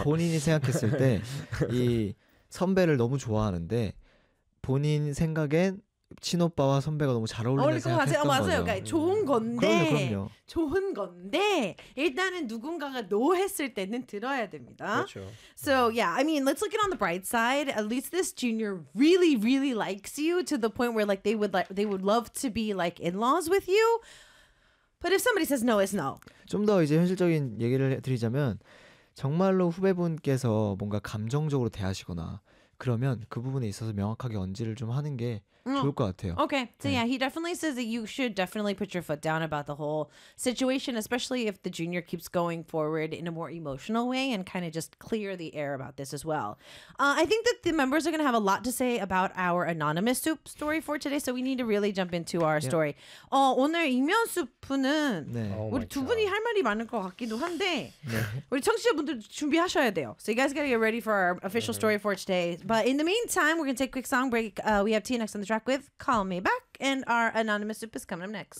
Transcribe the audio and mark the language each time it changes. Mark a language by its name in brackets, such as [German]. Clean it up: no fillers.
[Korean] 아, 본인이 생각했을 때이 선배를 너무 좋아하는데 본인 생각엔 친오빠와 선배가 너무 잘 어울린다 어울릴 것 같아요. 생각했던 맞아요. 거죠. 그러니까 좋은 그럼요, 건데, 그럼요. 좋은 건데, 일단은 누군가가 노 했을 때는 들어야 됩니다. 그렇죠. [English] So, yeah, I mean, let's look it on the bright side. At least this junior really, really likes you to the point where like they would love to be like in-laws with you. But if somebody says no, it's no. [Korean] 좀더 이제 현실적인 얘기를 드리자면 정말로 후배분께서 뭔가 감정적으로 대하시거나 그러면 그 부분에 있어서 명확하게 언지를 좀 하는 게 좋을 것 같아요. [English] Okay, so yeah, he definitely says that you should definitely put your foot down about the whole situation, especially if the junior keeps going forward in a more emotional way and kind of just clear the air about this as well. I think that the members are going to have a lot to say about our anonymous soup story for today, so we need to really jump into our story. [Korean] 오늘 이면 수프는 네. 오 우리 [English] 마이 [Korean] 두 분이 [English] 갓. [Korean] 할 말이 많을 것 같기도 한데, 네. 우리 청취자분들도 준비하셔야 돼요. [English] So you guys got to get ready for our official story for today. But in the meantime, we're going to take a quick song break. We have TNX on the track with Call Me Back, and our anonymous soup is coming up next.